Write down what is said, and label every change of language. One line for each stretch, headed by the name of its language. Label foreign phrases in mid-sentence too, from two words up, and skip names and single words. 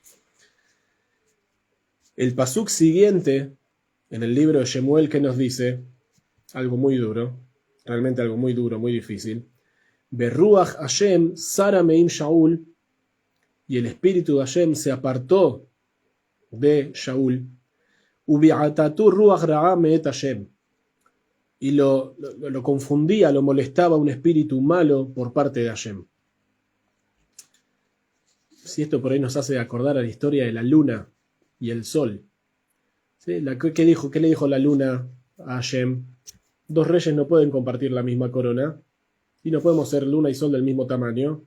Spanish: El pasuk siguiente, en el libro de Shemuel, que nos dice algo muy duro, realmente algo muy duro, muy difícil.
Hebrew: ורוח ה' סרה מעם שאול,
Spanish: y el espíritu de Hashem se apartó de Shaul.
Hebrew: ובעתתו רוח רעה מאת ה,
Spanish: y lo confundía, lo molestaba un espíritu malo por parte de Hashem. Si esto por ahí nos hace acordar a la historia de la luna y el sol. ¿Sí? ¿Qué le dijo la luna a Hashem? Dos reyes no pueden compartir la misma corona y no podemos ser luna y sol del mismo tamaño.